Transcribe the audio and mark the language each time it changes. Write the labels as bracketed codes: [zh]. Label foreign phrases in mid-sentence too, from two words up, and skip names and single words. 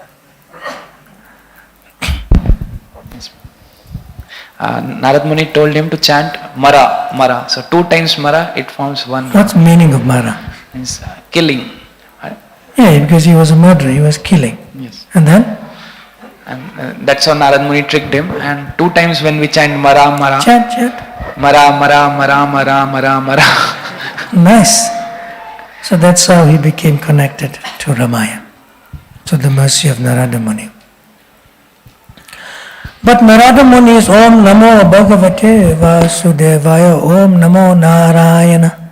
[en] Narad Muni told him to chant [sa] Mara, Mara. [en] So 2 times Mara, it forms one. What's the meaning of Mara? Means killing. Yeah, because he was a murderer, he was killing. Yes. And then? And that's how Narad Muni tricked him. And 2 times when we chant [sa] Mara, Mara. [en] Chant. [sa] Mara, Mara, Mara, Mara, Mara, Mara. [en] Nice. So that's how he became connected to Ramayana, to the mercy of Narada Muni. But Narada Muni is [sa] Om Namo Bhagavate Vasudevaya, Om Namo Narayana.